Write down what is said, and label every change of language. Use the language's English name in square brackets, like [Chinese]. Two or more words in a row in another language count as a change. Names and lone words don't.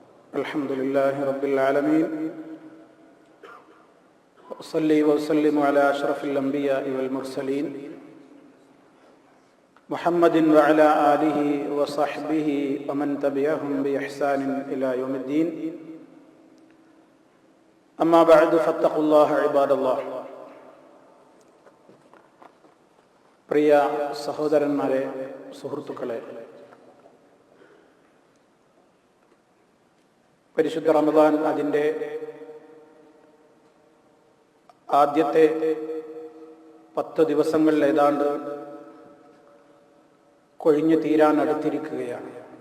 [Arabic] الحمد لله رب العالمين وأصلي وأسلم على أشرف الأنبياء والمرسلين محمد وعلى آله وصحبه ومن تبعهم بإحسان إلى يوم الدين أما بعد فاتقوا الله عباد الله. [Malayalam] പ്രിയ സഹോദരന്മാരെ, സുഹൃത്തുക്കളെ, പരിശുദ്ധ റമദാൻ അതിൻ്റെ ആദ്യത്തെ 10 ദിവസങ്ങളിൽ ഏതാണ്ട് കൊഴിഞ്ഞു തീരാൻ അടുത്തിരിക്കുകയാണ്.